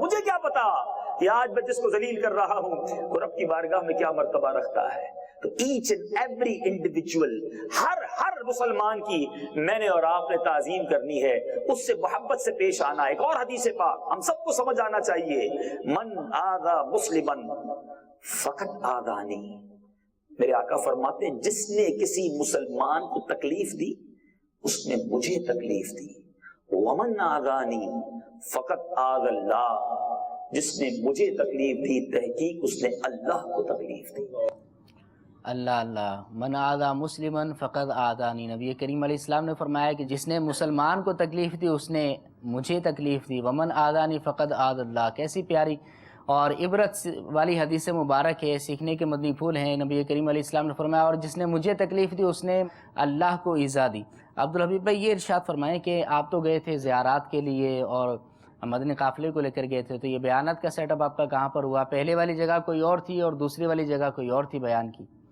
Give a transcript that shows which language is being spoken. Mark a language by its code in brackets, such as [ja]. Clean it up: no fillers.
[ur] مجھے کیا پتا کہ آج میں جس کو ذلیل کر رہا ہوں وہ رب کی بارگاہ میں کیا مرتبہ رکھتا ہے. تو [en] each and every individual, [ur] ہر مسلمان کی میں نے اور آپ نے تعظیم کرنی ہے, اس سے محبت سے پیش آنا. ایک اور حدیث پاک ہم سب کو سمجھ آنا چاہیے, [ar] من آذا مسلمن فقط آذانی. [ur] میرے آقا فرماتے ہیں جس نے کسی مسلمان کو تکلیف دی اس نے مجھے تکلیف دی. [ar] ومن آذانی فقط آذ اللہ, [ur] جس نے مجھے تکلیف دی تحقیق اس نے اللہ کو تکلیف دی. [ar] اللہ اللہ. من آذا مسلمن فقط آذانی. [ur] نبی کریم علیہ السلام نے فرمایا کہ جس نے مسلمان کو تکلیف دی اس نے مجھے تکلیف دی. [ar] ومن آذانی فقط آذ اللہ. [ur] کیسی پیاری اور عبرت والی حدیث مبارک ہے, سیکھنے کے مدنی پھول ہیں. نبی کریم علیہ السلام نے فرمایا اور جس نے مجھے تکلیف دی اس نے اللہ کو ایذا دی. عبدالحبیب بھائی یہ ارشاد فرمائیں کہ آپ تو گئے تھے زیارات کے لیے اور مدنی قافلے کو لے کر گئے تھے, تو یہ بیانات کا سیٹ اپ آپ کا کہاں پر ہوا؟ پہلے والی جگہ کوئی اور تھی اور دوسری والی جگہ کوئی اور تھی بیان کی؟